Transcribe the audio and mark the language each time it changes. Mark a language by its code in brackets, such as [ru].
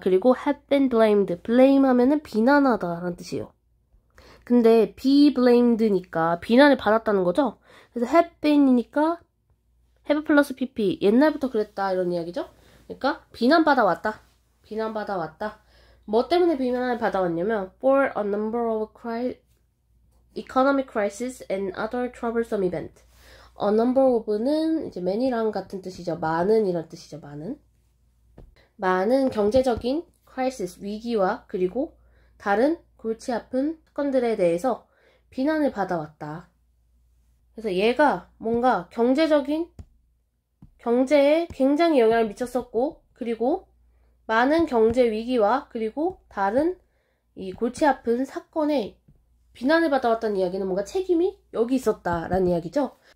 [ko] 그리고 [en] have been blamed [ko] blame 하면은 비난하다 라는 뜻이에요. 근데 be blamed니까 비난을 받았다는 거죠. 그래서 have been이니까 have 플러스 pp 옛날부터 그랬다 이런 이야기죠. 그러니까 비난받아왔다. 뭐 때문에 비난을 받아왔냐면 [en] for a number of economic crisis and other troublesome event. a number of [ko] 는 이제 many랑 같은 뜻이죠. 많은 이런 뜻이죠. 많은 경제적인 crisis 위기와 그리고 다른 골치 아픈 사건들에 대해서 비난을 받아왔다. 그래서 얘가 뭔가 경제에 굉장히 영향을 미쳤었고 그리고 많은 경제 위기와 그리고 다른 이 골치 아픈 사건에 비난을 받아왔다는 이야기는 뭔가 책임이 여기 있었다라는 이야기죠.